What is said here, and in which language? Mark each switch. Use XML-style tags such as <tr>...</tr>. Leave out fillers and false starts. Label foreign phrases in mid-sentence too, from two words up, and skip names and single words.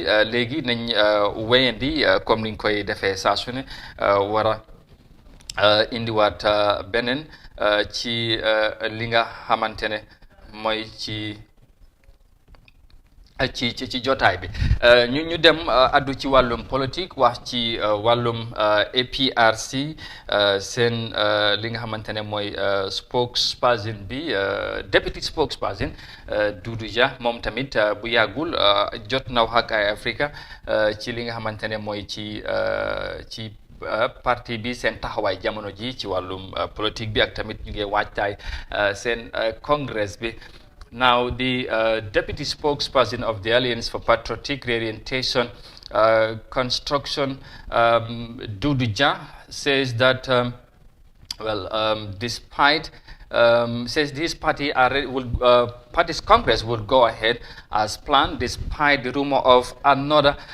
<wo>léegi nañ wéyandi comme niñ koy defee saa su ne war a indiwaat beneen ci li nga xamante ne mooy ci jotaay bi. ñu dem addu ci wàllum politique wax ci wàllum APRC seen li nga xamante ne mooy spokesperson bi</wo> <en>deputy spokesperson</en> <wo>Doudou Dia moom tamit bu yàggul jot na wax ak ay Africa ci li nga xamante ne mooy ci parti bi seen taxawaay jamono ji ci wàllum politique bi ak tamit ñu ngi waajtaay seen congress bi.</wo> <en>Now, the deputy spokesperson of the Alliance for Patriotic Reorientation Construction, Doudou Dia, says that, despite says this party party's Congress will go ahead as planned despite the rumor of another</en>